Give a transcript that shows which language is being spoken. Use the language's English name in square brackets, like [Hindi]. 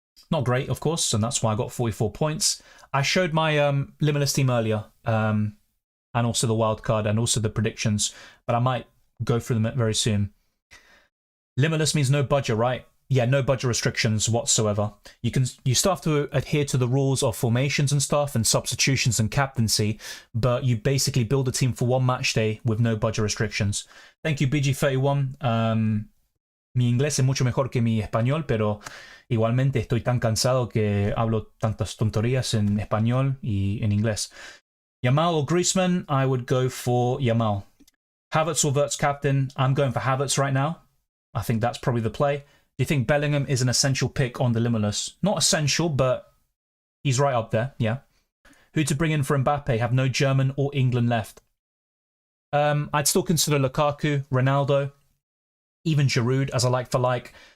[English] Not great, of course, and that's why I got 44 points. I showed my Limitless team earlier, and also the wildcard, and also the predictions, but I might go through them very soon. Limitless means no budget, right? Yeah, no budget restrictions whatsoever. You still have to adhere to the rules of formations and stuff, and substitutions and captaincy, but you basically build a team for 1 match day with no budget restrictions. Thank you, BG31. [Spanish] Mi inglés es mucho mejor que mi español, pero igualmente estoy tan cansado que hablo tantas tonterías en español y en inglés. [English] Yamal or Griezmann? I would go for Yamal. Havertz or Wirtz captain? I'm going for Havertz right now. I think that's probably the play. Do you think Bellingham is an essential pick on the Limitless? Not essential, but he's right up there, yeah. Who to bring in for Mbappé? Have no German or England left. I'd still consider Lukaku, Ronaldo, even Giroud as a like for like.